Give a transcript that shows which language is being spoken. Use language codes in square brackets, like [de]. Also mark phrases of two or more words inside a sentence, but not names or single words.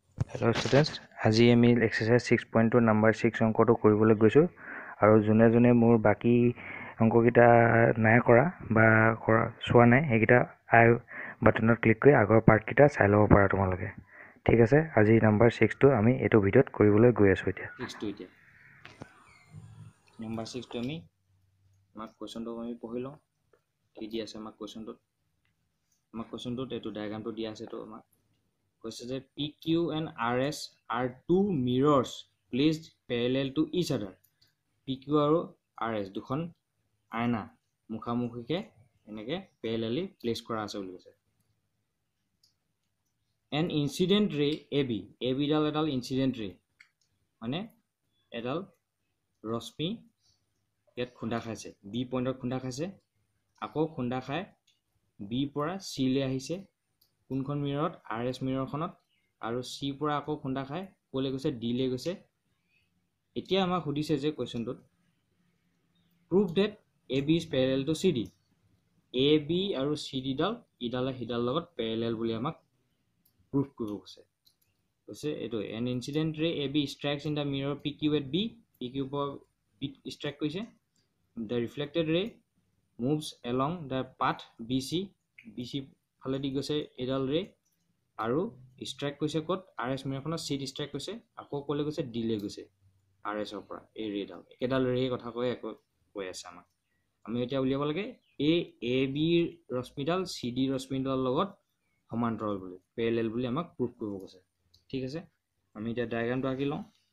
[en] Hello students, [as] আজি আমি [en] exercise 6.2 number 6 [as] অংকটো কৰিবলৈ গৈছো আৰু জুনে জুনে মোৰ বাকি অংককিটা নাই কৰা বা চোৱা নাই হেকিটা আই বাটনত ক্লিক কৰি আগৰ পাৰ্ট কিটা চাই ল'ব পাৰা তোমালোকে ঠিক আছে আজি নাম্বাৰ 6 টো আমি এটো ভিডিঅত কৰিবলৈ গৈ আছো এতিয়া 6 টো এতিয়া নাম্বাৰ 6 টো আমি আমাক কোৱেশ্চনটো আমি পঢ়ি লওঁ কি দি আছে আমাক কোৱেশ্চনটোত এটো ডায়াগ্ৰামটো দিয়া আছে তো আমাক কৈছে যে [en] PQ and RS are two mirrors placed parallel to each other. [as] PQ আৰু RS দুখন আয়না মুখামুখিকে এনেকে [en] parallelly place [as] কৰা আছে বুলি কৈছে [en] an incident ray AB [as] ডাল এডাল [en] incident ray [as] মানে এডাল ৰশ্মি ইয়াত খুন্দা খাইছে B পইণ্টত খুন্দা খাইছে আকৌ খুন্দা খাই B পৰা C লৈ আহিছে কোনখন মিৰৰত RS মিৰৰখনত আৰু C পৰা আকৌ খুন্দা খাই কোলে গৈছে D লৈ গৈছে এতিয়া আমাক সুধিছে যে কোৱেশ্চনটোত [en] prove that AB is parallel to CD [as] AB আৰু CD ডাল ইডালে হিডাল লগত parallel বুলি আমাক prove কৰিব কৈছে এটো [en] an incident ray AB strikes in the mirror PQ at B [as] PQ পৰা B strike কৰিছে [en] the reflected ray moves along the path BC [as] ফালে দি গৈছে এডাল ৰে আৰু ষ্ট্ৰাইক কৰিছে কত RS মিৰৰখনত C ষ্ট্ৰাইক কৰিছে আকৌ কোলে গৈছে D লৈ গৈছে RS ৰ পৰা এই ৰেডাল একেডাল ৰে কথা কৈ আছে আমাক আমি এতিয়া উলিয়াব লাগে এই AB ৰশ্মিডাল CD ৰশ্মিডাল লগত সমান্তৰাল বুলি প্যাৰেলাল বুলি আমাক প্ৰুফ কৰিব কৈছে ঠিক আছে আমি এতিয়া ডায়াগ্ৰামটো আঁকি লওঁ